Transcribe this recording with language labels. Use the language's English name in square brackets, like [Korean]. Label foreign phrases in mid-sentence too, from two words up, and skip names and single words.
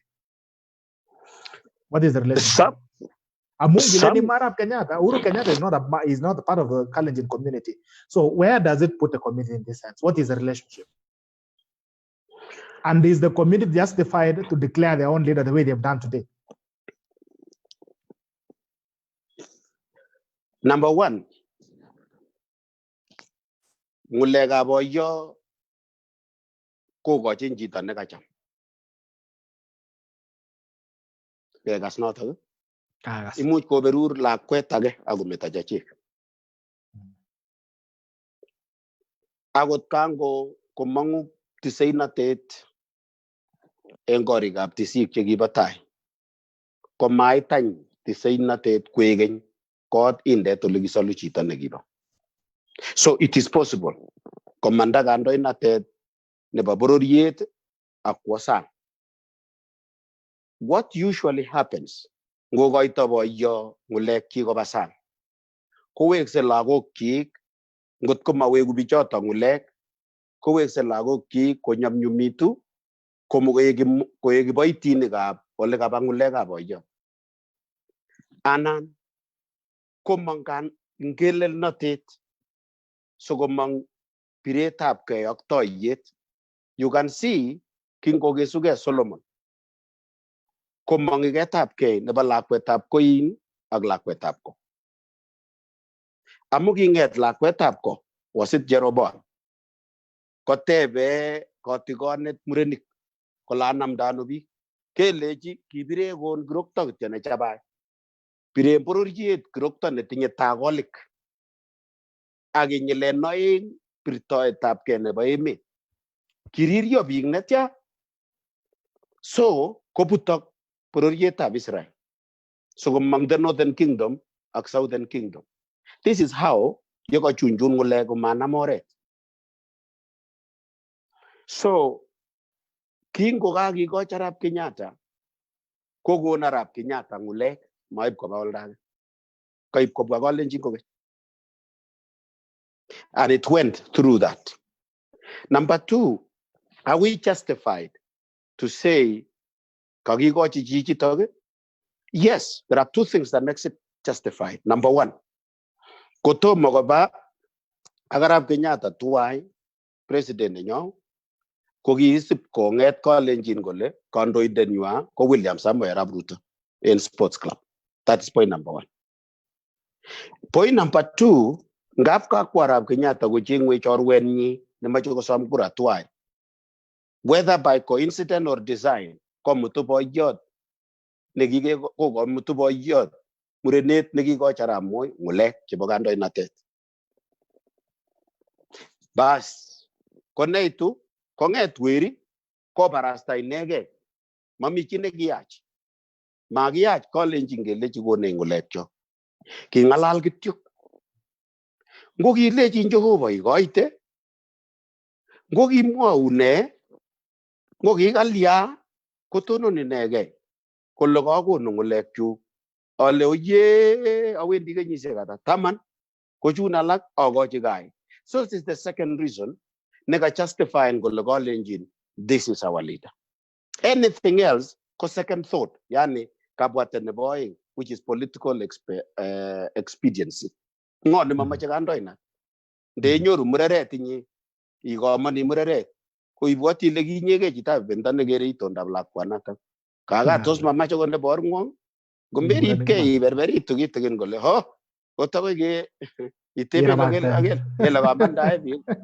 [English] What is the relationship? Uhuru Kenyatta is not a part of the Kalenjin community. So where does it put the community in this sense? What is the relationship? And is the community justified to declare their own leader the way they've done today? Number one, [Kalenjin] ngulega boyo kokochin chito nekacham. Kekas notok. Imuch koberur lakwet age akometo chechik. Akot kango komangu tiseinatet eng korikab tisik chekibo tai. Komaitany tiseinatet kwekeny kot indet ole kisolu chito nekibo. [English] So it is possible. [Kalenjin] Komanda kandoinatet nebo bororiet ak kwo sang. [English] What usually happens [Kalenjin] ngokoito boyo ngulek chi koba sang, kowekse lagokchik ngot ko mawegu bichoto ngulek, kowekse lagokchik konyamnyumitu koek kiboitinikab ole kaba ngulekab boyo. Anan komong ngelelnotet sokomong piretab kei ak toiyet. [English] You can see [Kalenjin] kingokesuge Solomon komong iketab kei nebo lakwetab koin ak lakwetab ko. Amu kinget lakwetab ko wasit Jeroboam kotebe kotigonet murenik kola namda ano biik. Kelechi kibire kon kirokto kityo nechabai. Bire bororiet kirokto netinye tagolik. Ak inyilen oeng birtoetab kei nebo emet. Kiririo biik netya. So kobutok bororietab Israel. [English] So komong the Northern Kingdom ak Southern Kingdom. This is how [Kalenjin] yokochunjun ngulek komanam oret. So kingo kakikoch Arap Kenyatta, kokon Arap Kenyatta ngulek maib koba oldage. Kaib kobwa Kalenjin kokeny. [English] And it went through that. Number two, are we justified to say [Kalenjin] kakikochi chichitok? [English] Yes, there are two things that makes it justified. Number one, [Kalenjin] kotomo koba Arap Kenyatta tuwai president nenyo kokiisip konget Kalenjin kole kandoindet nywa ko William Samoei Arap Ruto [English] in sports club. That is point number one. Point number two, ngap kakwa Arap Kenyatta kochengwe chorwenyi nemache kosom kura tuwai. Whether by coincidence or design, [Kalenjin] komutu boyot komutu boyot murenet nekikoch Arap Moi ngulek chebo kandoinatet. Bas, koneitu konget weri kobarasta inegei. Mami chi nekiyach. Makiyach Kalenjin kelechi konech ngulekcho. Kingalal kityo. Ngo kilechin Jehova ikoite, ngo kimwau ne, ngo kikalya kotonon inegei kole kakonu ngulekchu. Ale oye awendi kenyisiek ata 10 kochun alak akochi kai. [English] So this is the second reason [Kalenjin] neka justifying kole [English] Kalenjin this is our leader. Anything else ko second thought, [Kalenjin] yani kabwatet nebo oeng, [English] which is political expediency. [Kalenjin] Ngo ni mamache kandoina. Ndenyoru mureret inye ikomoni mureret ko ibwati ile kinyege chito bendo nekere itondab lakwanatak. Kaga tos mamache konde bor ngwong. Gomberipkei iberberitu kitikin kole ho kotako ke itebe agel ele kamandae biik.